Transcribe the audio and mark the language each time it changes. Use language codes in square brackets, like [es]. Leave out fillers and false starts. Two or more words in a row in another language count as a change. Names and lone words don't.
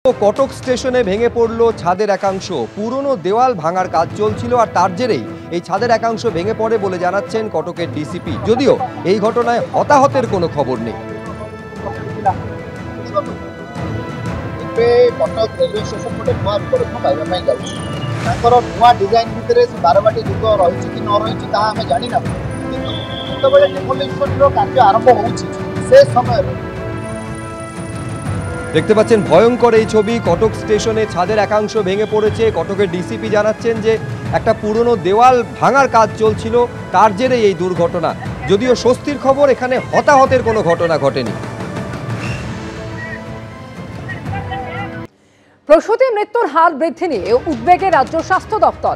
[bn] কটক স্টেশনে ভেঙে পড়ল ছাদের একাংশ। পুরনো দেওয়াল ভাঙার কাজ চলছিল আর তার জেরেই এই ছাদের একাংশ ভেঙে পড়ে বলে জানাচ্ছেন কটকের ডিসিপি। যদিও এই ঘটনায় হতাহতের কোনো খবর নেই। [or] କଟକ ରେଲୱେ ଷ୍ଟେସନ ଗୋଟେ ନୂଆ ରୂପରେଖ ପାଇବା ପାଇ ଯାଉଛି। ତାଙ୍କର ନୂଆ ଡିଜାଇନ ଭିତରେ ସେ ବାରବାଟୀ ଯୁଗ ରହିଛି କି ନ ରହିଛି ତାହା ଆମେ ଜାଣିନା, କିନ୍ତୁ ଯେତେବେଳେ ଡେମୋଲିସନର କାର୍ଯ୍ୟ ଆରମ୍ଭ ହେଉଛି ସେ ସମୟରେ [bn] দেখতে পাচ্ছেন ভয়ঙ্কর এই ছবি। কটক স্টেশনে ছাদের একাংশ ভেঙে পড়েছে। কটকের ডিসিপি জানাচ্ছেন যে একটা পুরনো দেওয়াল ভাঙার কাজ চলছিল, তার জেরেই এই দুর্ঘটনা। যদিও স্বস্তির খবর, এখানে হতাহতের কোনো ঘটনা ঘটেনি। প্রসূতি মৃত্যুর হার বৃদ্ধি নিয়ে উদ্বেগে রাজ্য স্বাস্থ্য দপ্তর।